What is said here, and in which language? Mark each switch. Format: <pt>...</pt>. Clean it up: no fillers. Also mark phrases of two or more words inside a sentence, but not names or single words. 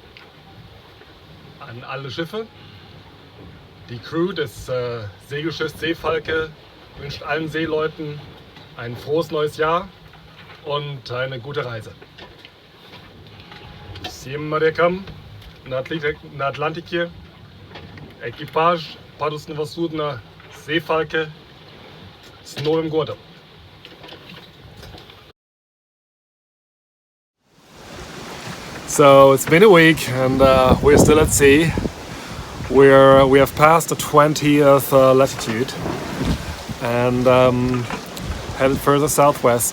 <de>An alle Schiffe, die Crew des Segelschiffs Seefalke wünscht allen Seeleuten ein frohes neues Jahr und eine gute Reise.</de> <ru>Всем морякам на Атлантике, экипаж парусного судна Seefalke с Новым годом!</ru> <en>So it's been a week and we're still at sea. We have passed the 20th latitude and headed further southwest.</en>